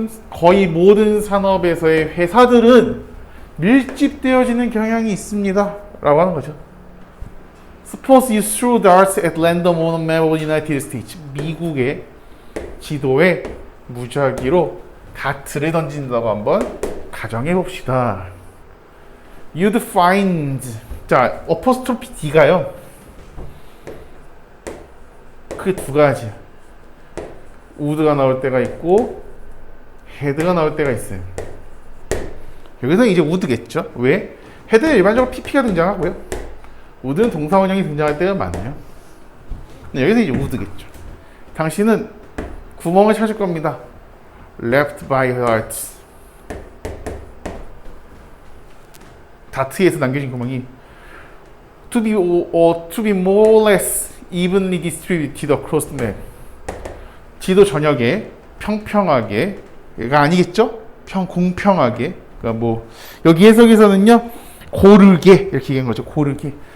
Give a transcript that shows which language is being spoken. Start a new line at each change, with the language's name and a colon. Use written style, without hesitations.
Korean: 거의 모든 산업에서의 회사들은 밀집되어지는 경향이 있습니다. 라고 하는 거죠.
English: Suppose you threw darts at random on a map of the United States.
Korean: 미국의 지도에 무작위로 다트를 던진다고 한번 가정해 봅시다.
English: You'd find.
Korean: 자, 어퍼스트로피 D가요. 그 두 가지. would가 나올 때가 있고 had가 나올 때가 있어요. 여기서는 이제 would겠죠. 왜? had는 일반적으로 pp가 등장하고요. would는 동사원형이 등장할 때가 많아요. 여기서 이제 would겠죠. 당신은 구멍을 찾을 겁니다.
English: left by heart.
Korean: 다트에서 남겨진 구멍이
English: to be more or less evenly distributed across the map.
Korean: 지도 전역에 평평하게가 아니겠죠? 공평하게. 그러니까 뭐 여기 해석에서는요 고르게 이렇게 얘기한 거죠. 고르게.